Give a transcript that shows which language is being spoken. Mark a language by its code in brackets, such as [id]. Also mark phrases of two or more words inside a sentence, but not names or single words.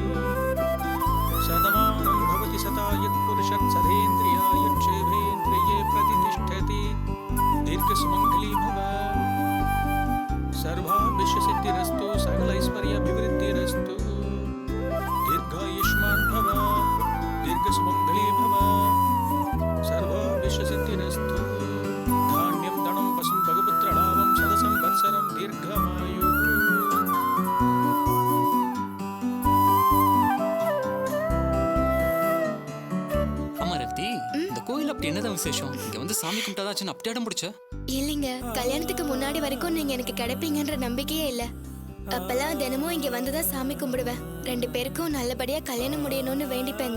[sa] सदमानं भवति सदा यत्पुरुषः सदेन्द्रियाय क्षेमेन्द्रिये प्रतिष्ठति दीर्घसुमङ्गली भव सर्वाभिष्टसिद्धिरस्तु सकलैश्वर्याभिवृद्धिरस्तु दीर्घायुष्मान् भव दीर्घसुमङ्गली भव सर्वाभिष्टसिद्धिरस्तु धान्यं धनं वसं भगपुत्रलाभं सदसंवत्सरं दीर्घमायुः [ta] ஆமா ரவி, இந்த கோயில் அப்படி என்னதான் விசேஷம்? இங்க வந்து சாமி கும்பிட்டாதாச்சும் அப்படி இடம் பிடிச்ச? இல்லைங்க, கல்யாணத்துக்கு முன்னாடி வரைக்கும் நீங்க எனக்கு கிடைப்பீங்கன்ற நம்பிக்கையே இல்ல. அப்பெல்லாம் தினமும் இங்க வந்துதான் சாமி கும்பிடுவேன். 2 பேருக்கும் நல்லபடியா கல்யாணம் முடியணும்னு வேண்டிப்பேங்க.